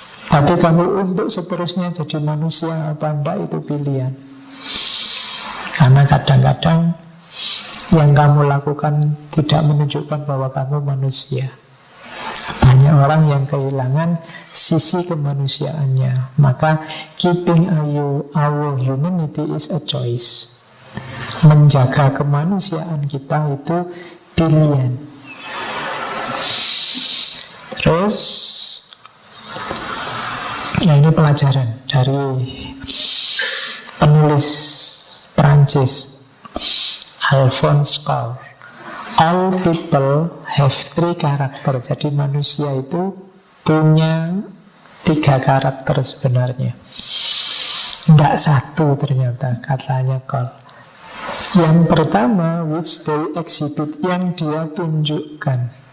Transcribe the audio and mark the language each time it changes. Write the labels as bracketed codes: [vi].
[id] Tapi kamu untuk seterusnya jadi manusia apa enggak, itu pilihan. Karena kadang-kadang yang kamu lakukan tidak menunjukkan bahwa kamu manusia. Banyak orang yang kehilangan sisi kemanusiaannya. [en] Maka keeping our humanity is a choice. [id] Menjaga kemanusiaan kita itu pilihan. Terus ini pelajaran dari penulis Perancis Alphonse Karr. [en] All people have 3 karakter. [id] Jadi manusia itu punya 3 karakter sebenarnya. Tidak 1 ternyata, katanya Karr. Yang pertama, [en] which they exhibit, [id] yang dia tunjukkan.